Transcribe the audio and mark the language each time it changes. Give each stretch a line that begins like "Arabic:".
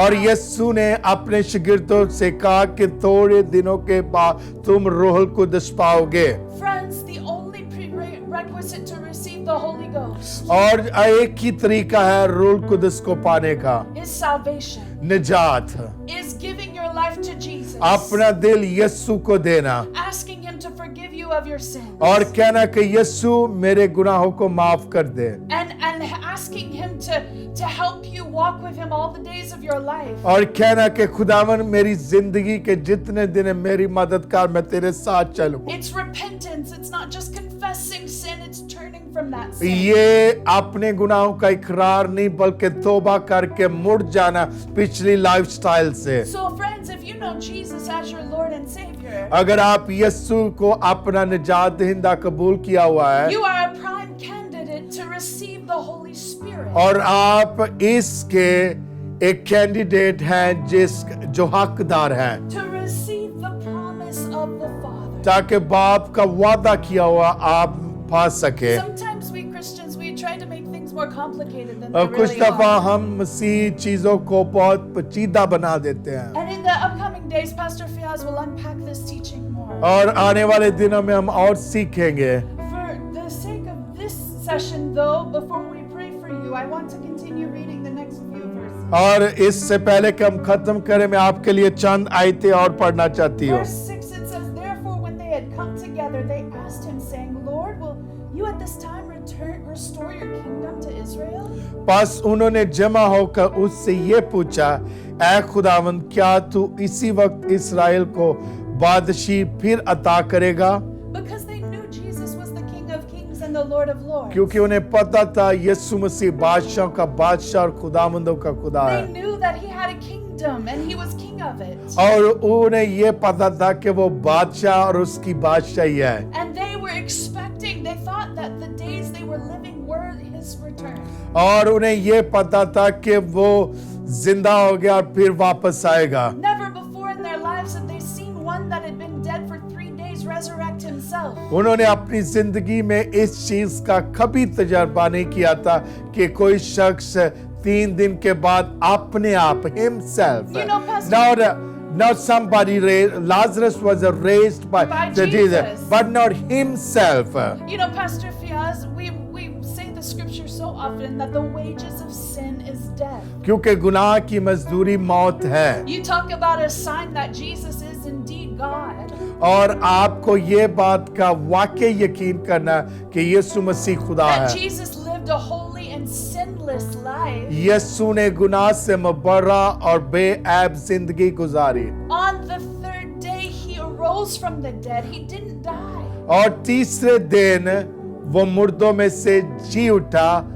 Hindi: और
English: now.
Hindi: यीशु ने अपने शिगिर्दों से कहा कि थोड़े दिनों के बाद तुम रूहुल कुदस पाओगे।
English: Friends, the only prerequisite to receive the Holy Ghost
Hindi: और एक ही तरीका है रूहुल कुदस को पाने का,
English: is salvation,
Hindi: निजात,
English: is giving your life to Jesus,
Hindi: अपना दिल यीशु को देना
English: asking him to forgive you of your sins,
Hindi: और कहना कि यीशु मेरे गुनाहों को माफ कर दे
English: and asking him to help you walk with him all the days of your life.
Hindi: और कहना कि खुदावन मेरी जिंदगी के जितने दिन है मेरी मदद कर, मैं तेरे साथ चलूं।
English: It's repentance. It's not just confessing sin, it's turning from that sin.
Hindi: ये अपने गुनाहों का इकरार नहीं बल्कि तौबा करके मुड़ जाना पिछली लाइफस्टाइल से।
English: So friends, if you know Jesus as your Lord and Savior,
Hindi: अगर आप यीशु को अपना निजात दहिंदा कबूल किया हुआ है
English: you are a prime candidate to receive the Holy Spirit.
Hindi: और आप इसके एक कैंडिडेट हैं जो हकदार हैं
English: To receive the promise of the Father.
Hindi: ताकि बाप का वादा किया हुआ आप पा सके।
English: Sometimes we Christians, we try to make things more complicated than they
Hindi: और कुछ
English: really
Hindi: दफा
English: are.
Hindi: हम मसीह चीजों को बहुत पेचीदा बना देते हैं
English: And in the upcoming days, Pastor Fiaz will unpack this teaching more.
Hindi: और आने वाले दिनों में हम और सीखेंगे।
English: For the sake of this session, though, before we pray for you, I want to continue reading the next few verses.
Hindi: और इससे पहले कि हम खत्म करें मैं आपके लिए चंद आयतें और पढ़ना चाहती हूँ।
English: Verse 6, it says, therefore, when they had come together, they asked him, saying, Lord, will you at this time restore your kingdom to Israel?
Hindi: बस उन्होंने जमा होकर उससे ये पूछा, ऐ खुदावंद क्या तू इसी वक्त इस्राएल को बादशाही फिर अता करेगा?
English: Because they knew Jesus was the King of Kings and the Lord of Lords.
Hindi: क्योंकि उन्हें पता था यीशु मसीह बादशाह का बादशाह और खुदावंदों का खुदा
English: They
Hindi: है
English: knew that he had a kingdom and he was king of it.
Hindi: और उन्हें ये पता था कि वो बादशाह और उसकी बादशाही है
English: And they were expecting, they thought that the days they were living were his return.
Hindi: और उन्हें ये पता था कि वो जिंदा हो गया और फिर वापस आएगा।
English: Never before in their lives had they seen one that had been dead for 3 days resurrect himself.
Hindi: उन्होंने अपनी जिंदगी में इस चीज का कभी तजर्बा नहीं किया था कि कोई शख्स 3 दिन के बाद अपने आप
English: himself. You know, Pastor- Not somebody raised. Lazarus was raised by the Jesus. but not himself. You know, Pastor Fiaz, we say the scripture so often that the wages of sin is death.
Hindi: क्योंकि गुनाह की मजदूरी मौत है.
English: You talk about a sign that Jesus is indeed God.
Hindi: और आपको ये बात का वाकई यकीन करना कि यीशु मसीह खुदा
English: That
Hindi: है.
English: Jesus lived a holy and sinless life.
Hindi: यीशु ने गुनाह से मुबर्रा और बेऐब जिंदगी गुजारी.
English: On the third day, he arose from the dead. He didn't die.
Hindi: और तीसरे दिन वो मुर्दों में से जी उठा.